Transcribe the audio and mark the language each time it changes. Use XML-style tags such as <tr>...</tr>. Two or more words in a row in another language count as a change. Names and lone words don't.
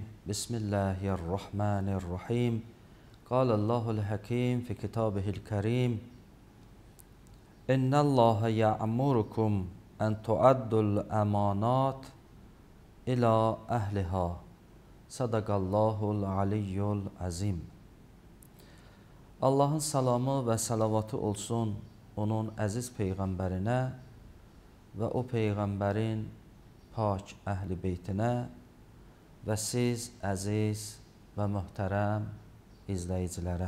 <ar>بسم الله الرحمن الرحيم. قال الله الحكيم في كتابه الكريم. إن الله يأمركم أن تؤدوا الأمانات إلى أهلها. صدق الله العلي العظيم.</ar> <az>Allahın salamı və salavatı olsun onun əziz peyğəmbərinə və o peyğəmbərin pak əhli beytinə və siz əziz və möhtərəm izləyicilərə.</az>